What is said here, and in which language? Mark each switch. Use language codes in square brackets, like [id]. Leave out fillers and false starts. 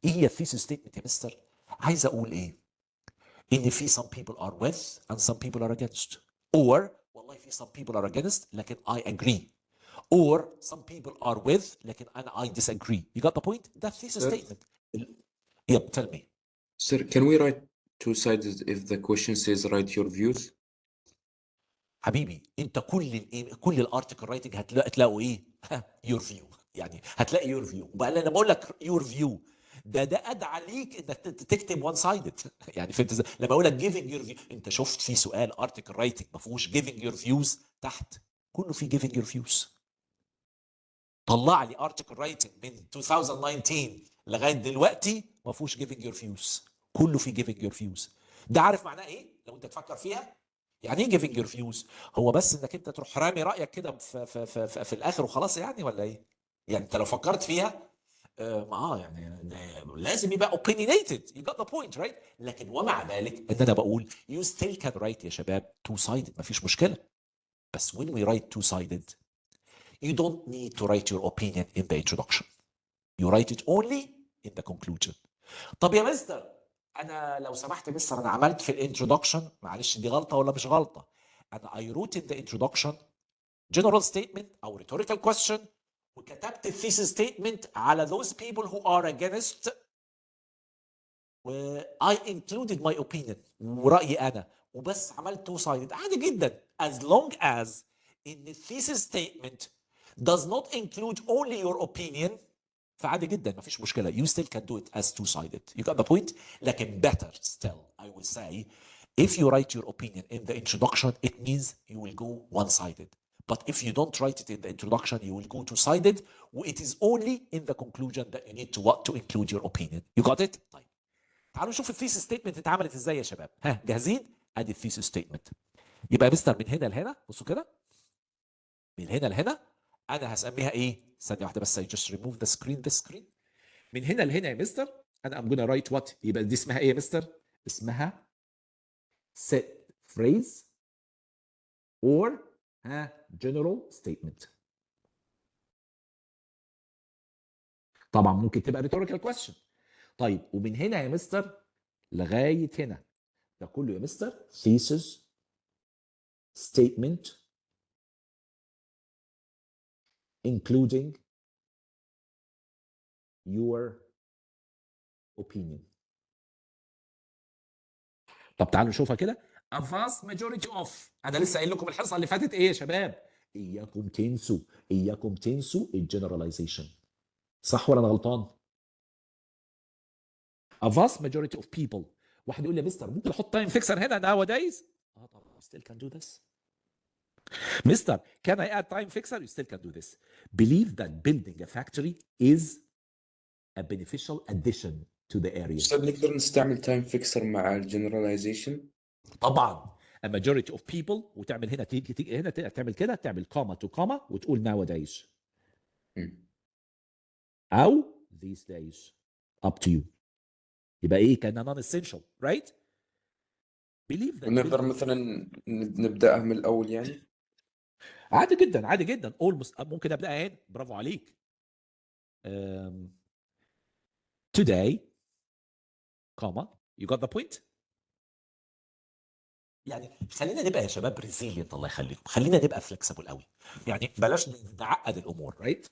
[ar] ايه هي الثيسس ستيتمنت يا مستر؟ عايز اقول ايه؟ ان في [en] some people are with and some people are against، [ar] or والله في [en] some people are against [ar] لكن [en] I agree، [ar] or [en] some people are with [ar] لكن [en] I disagree. You got the point? That's thesis statement. Yep, tell me. Sir, can we write two sides if the question says write your views? [ar] حبيبي انت كل الارتكل رايتنج هتلاقوا ايه؟ [en] your view، [ar] يعني هتلاقي your view. وبقى انا بقول لك your view ده ادعى ليك انك تكتب one sided. يعني فهمت ازاي؟ لما اقول لك [en] giving your view، [ar] انت شفت في سؤال ارتكل رايتنج ما فيهوش [en] giving your views [ar] تحت؟ كله في giving your views. طلع لي ارتكل رايتنج من 2019 لغايه دلوقتي ما فيهوش [en] giving your views، [ar] كله في giving your views. ده عارف معناه ايه لو انت تفكر فيها؟ يعني ايه [en] giving your views؟ [ar] هو بس انك انت تروح رامي رايك كده في الاخر وخلاص يعني، ولا ايه؟ يعني انت لو فكرت فيها يعني لازم يبقى opinionated. [en] You got the point, right؟ [ar] لكن ومع ذلك ان انا بقول [en] you still can write [ar] يا شباب [en] two sided، [ar] مفيش مشكله. بس [en] when we write two sided you don't need to write your opinion in the introduction. You write it only in the conclusion. [ar] طب يا مستر انا لو سمحت مستر انا عملت في الانترودكشن، معلش دي غلطه ولا مش غلطه؟ انا [en] I wrote in the introduction general statement [ar] او [en] rhetorical question [ar] وكتبت [en] thesis statement [ar] على [en] those people who are against [ar] و [en] I included my opinion [ar] ورأيي أنا وبس عملت [en] two sided [ar] عادي جدا [en] as long as in the thesis statement does not include only your opinion [ar] فعادي جدا مفيش مشكلة. [en] You still can do it as two sided. You got the point? [ar] لكن [en] better still I will say if you write your opinion in the introduction it means you will go one sided. But if you don't write it in the introduction you will go two sided. It is only in the conclusion that you need to include your opinion. You got it? [ar] طيب تعالوا نشوف الثيسس ستيتمنت اتعملت ازاي يا شباب. ها جاهزين؟ ادي الثيسس ستيتمنت. يبقى يا مستر من هنا لهنا بصوا كده من هنا لهنا انا هسميها ايه؟ ثانيه واحده بس [en] I just remove the screen. [ar] من هنا لهنا يا مستر انا [en] I'm gonna write what؟ [ar] يبقى دي اسمها ايه يا مستر؟ اسمها [en] set phrase or general statement. [ar] طبعا ممكن تبقى [en] rhetorical question. [ar] طيب ومن هنا يا مستر لغايه هنا ده كله يا مستر [en] thesis statement including your opinion. [ar] طب تعالوا نشوفها كده. [en] A vast majority of [ar] انا لسه قايل لكم الحصه اللي فاتت ايه يا شباب؟ اياكم تنسوا الجنراليزيشن. صح ولا انا غلطان؟ [en] A vast majority of people. [ar] واحد يقول لي يا مستر ممكن احط تايم فيكسر هنا nowadays؟ طبعا [en] still can do this. Mister, can I add time fixer? You still can do this. Believe that building a factory is a beneficial addition to the area. [ar] أستاذ نقدر نستعمل تايم فيكسر مع الجنراليزيشن؟ طبعا [en] a majority of people [ar] وتعمل هنا تيجي هنا تعمل كده تعمل كوما تو كوما وتقول nowadays أو [en] these days up to you. [ar] يبقى إيه كان [en] non essential right? Believe that [ar] ونقدر مثلا نبدأها من الأول يعني؟ عادي جدا almost ممكن أبدأها هنا. برافو عليك. [en] Today comma you got the point. [ar] يعني خلينا نبقى يا شباب ريزيلينت الله يخليكم، خلينا نبقى فلكسبل قوي، يعني بلاش نعقد الامور رايت.